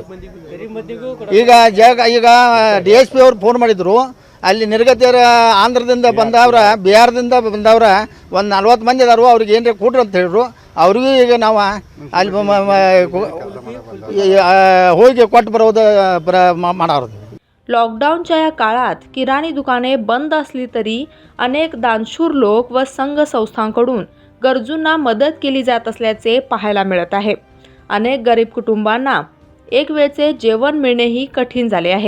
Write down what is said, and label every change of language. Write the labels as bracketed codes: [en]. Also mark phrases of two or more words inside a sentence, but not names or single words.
[kn] ಈಗ DSP ಅವ್ರು ಫೋನ್ ಮಾಡಿದ್ರು. ಅಲ್ಲಿ ನಿರ್ಗತಿಯರ ಆಂಧ್ರದಿಂದ ಬಂದವ್ರ, ಬಿಹಾರದಿಂದ ಬಂದವ್ರ ಒಂದು 40 ಮಂದಿ ಅದಾರು. ಅವ್ರಿಗೆ ಏನರ ಕೊಡ್ರಿ ಅಂತ ಹೇಳಿದ್ರು. ಅವ್ರಿಗೂ ಈಗ ನಾವು ಅಲ್ಲಿ ಹೋಗಿ ಕೊಟ್ಟು ಬರೋದು ಮಾಡೋದು. [mr] लॉकडाऊनच्या या काळात किराणी दुकाने बंद असली तरी अनेक दानशूर लोक व संघ संस्थांकडून गरजूंना मदत केली जात असल्याचे पाहायला मिळत आहे. अनेक गरीब कुटुंबांना एक वेळचे जेवण मिळणेही कठीण झाले आहे.